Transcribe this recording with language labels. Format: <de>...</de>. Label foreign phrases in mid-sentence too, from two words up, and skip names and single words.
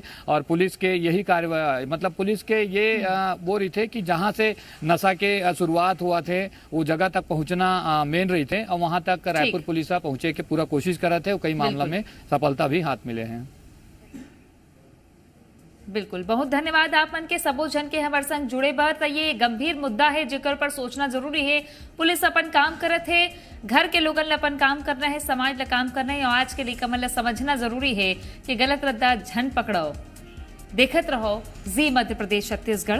<hne>और पुलिस के यही कार्य, मतलब पुलिस के ये वो रही थे कि जहाँ से नशा के शुरुआत हुआ थे वो जगह तक पहुंचना मेन रही थे, और वहां तक रायपुर पुलिस पहुंचे के पूरा कोशिश कर रहे थे। और कई मामला में सफलता भी हाथ मिले हैं। बिल्कुल, बहुत धन्यवाद आप मन के सबो जन के हमारे संग जुड़े बर। तो ये गंभीर मुद्दा है जेकर पर सोचना जरूरी है। पुलिस अपन काम करत है, घर के लोगन ला अपन काम करना है, समाज ला काम करना है, और आज के लिए मतलब समझना जरूरी है कि गलत रद्दा झन पकड़ो। देखत रहो जी मध्य प्रदेश छत्तीसगढ़।</hne>